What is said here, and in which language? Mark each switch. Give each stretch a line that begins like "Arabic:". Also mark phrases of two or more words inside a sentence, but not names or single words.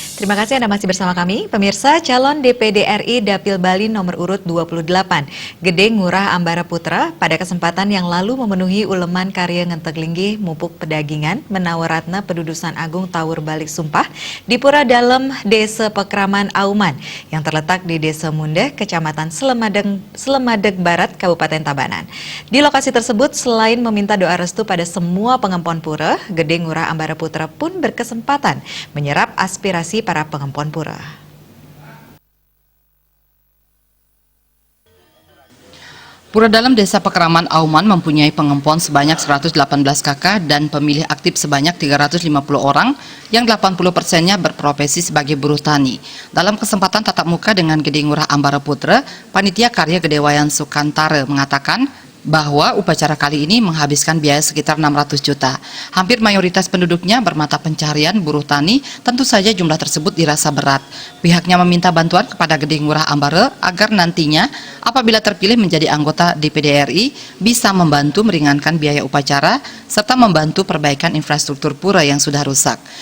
Indonesian: Terima kasih Anda masih bersama kami. Pemirsa, calon DPD RI Dapil Bali nomor urut 28, Gede Ngurah Ambara Putra, pada kesempatan yang lalu memenuhi uleman karya Ngenteg Linggih Mupuk Pedagingan, Menawaratna Pedudusan Agung Tawur Balik Sumpah, di Pura Dalem, Desa Pekraman Auman, yang terletak di Desa Mundeh, Kecamatan Slemadeg Barat, Kabupaten Tabanan. Di lokasi tersebut, selain meminta doa restu pada semua pengempon pura, Gede Ngurah Ambara Putra pun berkesempatan menyerap aspirasi para pengempon pura. Pura Dalem Desa Pekraman Auman mempunyai pengempon sebanyak 118 kakak dan pemilih aktif sebanyak 350 orang yang 80%-nya berprofesi sebagai buruh tani. Dalam kesempatan tatap muka dengan Gede Ngurah Ambara Putra, Panitia Karya Gede Wayan Sukantare mengatakan bahwa upacara kali ini menghabiskan biaya sekitar 600 juta. Hampir mayoritas penduduknya bermata pencarian buruh tani, tentu saja jumlah tersebut dirasa berat. Pihaknya meminta bantuan kepada Gede Ngurah Ambara agar nantinya apabila terpilih menjadi anggota DPD RI bisa membantu meringankan biaya upacara serta membantu perbaikan infrastruktur pura yang sudah rusak.